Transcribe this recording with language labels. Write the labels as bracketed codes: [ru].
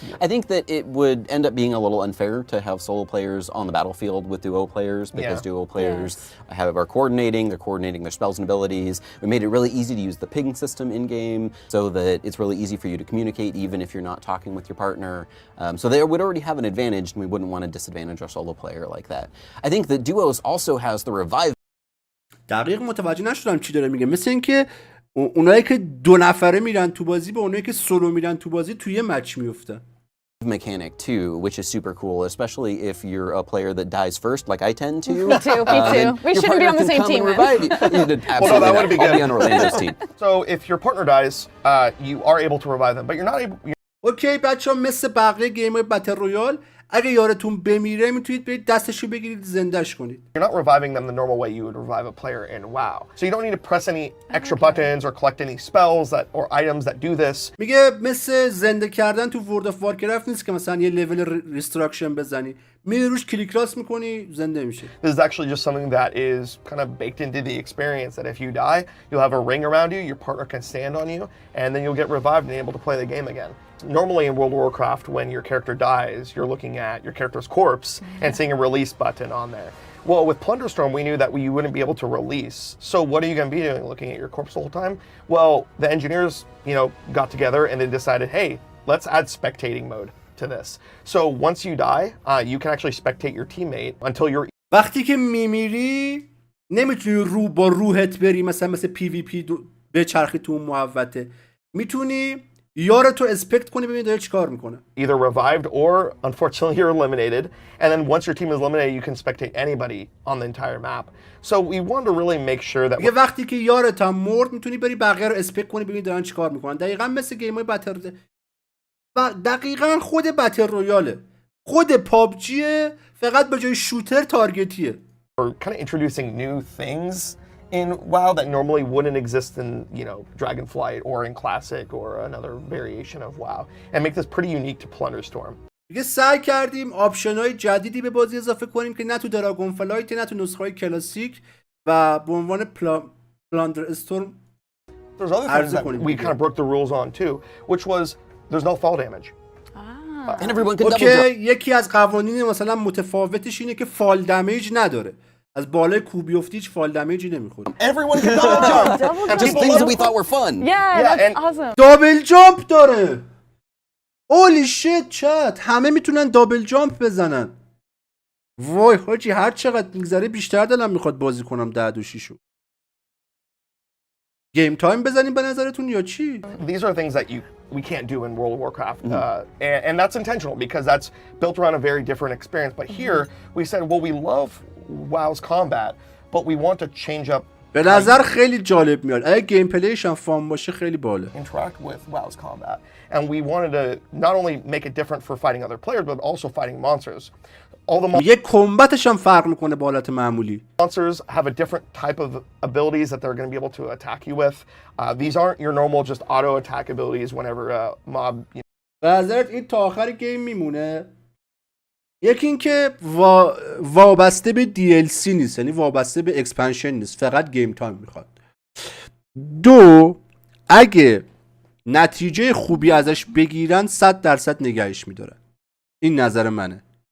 [en] I think that it would end up being a little unfair to have solo players on the battlefield with duo players because duo players are coordinating, they're coordinating their spells and abilities. We made it really easy to use the ping system in-game so that it's really easy for you to communicate even if you're not talking with your partner. So they would already have an advantage and we wouldn't want to disadvantage our solo player like that. I think that duos also has the revive. [fa] دقیق متوجه نشدم چی داره میگه. مثل اینکه اونایی که دو نفره میرن تو بازی به اونایی که سولو میرن تو بازی توی یه مچ میافتن. [en] Mechanic too, which is super cool, especially if you're a player that dies first, like I tend to. Me too. We shouldn't be on the same team. Absolutely, that wouldn't be good. I'll be on Orlando's team. So if your partner dies, you are able to revive them, but you're not able. [fa] اوکی بچه‌ها، مثل بقیه گیم‌های بتل رویال اگه یارتون بمیره میتونید برید دستشو بگیرید زندهش کنید. [en] You're not reviving them the normal way you would revive a player in WoW. So you don't need to press any extra buttons or collect any spells that or items that do this. [fa] میگه مثل زنده کردن تو ورد اف وارکرافت نیست که مثلا یه لول ریستراکشن بزنی، میری روش کلیک راست میکنی زنده میشه. [en] This is actually just something that is kind of baked into the experience that if you die, you'll have a ring around you, your partner can stand on you, and then you'll get revived and able to play the game again. Normally in World of Warcraft, when your character dies, you're looking at your character's corpse and seeing a release button on there. Well, with Plunderstorm, we knew that you wouldn't be able to release. So what are you going to be doing, looking at your corpse the whole time? Well, the engineers, you know, got together and they decided, hey, let's add spectating mode to this. So once you die, you can actually spectate your teammate until you're... [fa] وقتی که میمیری نمیتونی رو با روحت بری مثل پی وی پی به چرخی تو اون محوطه، میتونی یارتو اسپکت کنی ببینی داره چیکار میکنه. [en] Either revived or unfortunately you're eliminated, and then once your team is eliminated you can spectate anybody on the entire map. So we wanted to really make sure that [fa] یه وقتی که یارت هم مرد میتونی بری بقیه رو اسپکت کنی ببینی دارن چیکار میکنن. دقیقاً مثل گیم‌های بتل و دقیقاً خود بتل رویاله، خود پابجیه، فقط به جای شوتر تارگتیه. [en] we're kind of introducing new things in WoW that normally wouldn't exist in, you know, Dragonflight or in Classic or another variation of WoW, and make this pretty unique to Plunderstorm. [fa] دیگه سعی کردیم آپشن‌های جدیدی به بازی اضافه کنیم که نه تو دراگون فلایت نه تو نسخه‌های کلاسیک و به عنوان پلاندر استورم. [en] There's other things that we kind of broke the rules on too, which was there's no fall damage. And everyone can double okay, jump. [fa] یکی از قوانین مثلا متفاوتش اینه که فال دمیج نداره. از بالای کوب بیفتی هیچ فال دمیجی نمیخوره. [en] Everyone can double jump. And Just things that we thought were fun. Yeah, that's and- awesome. [fa] دابل جامپ داره. اولی شیت چت، همه میتونن دابل جامپ بزنن. وای حاجی هر چقدر میگذره بیشتر دلم میخواد بازی کنم 10 و 6. گیم تایم بزنیم به نظرتون یا چی؟ [en] These are things that we can't do in World of Warcraft, and that's intentional because that's built around a very different experience. But here we said, well, we love WoW's combat, but we want to change up [fa] به نظر خیلی جالب میاد. اگه گیم پلیش هم فان باشه خیلی باله. [en] interact with WoW's combat. And we wanted to not only make it different for fighting other players, but also fighting monsters. All the [fa] یه کمبتش هم فرق میکنه با حالت معمولی. [en] monsters have a different type of abilities that they're going to be able to attack you with. These aren't your normal just auto attack abilities whenever a mob. [fa] به نظرت این تا آخر گیم میمونه؟ یکی این که وابسته به DLC نیست، یعنی وابسته به اکسپنشن نیست، فقط گیم تایم میخواد. دو، اگه نتیجه خوبی ازش بگیرن 100% نگهش میدارن. این نظر منه.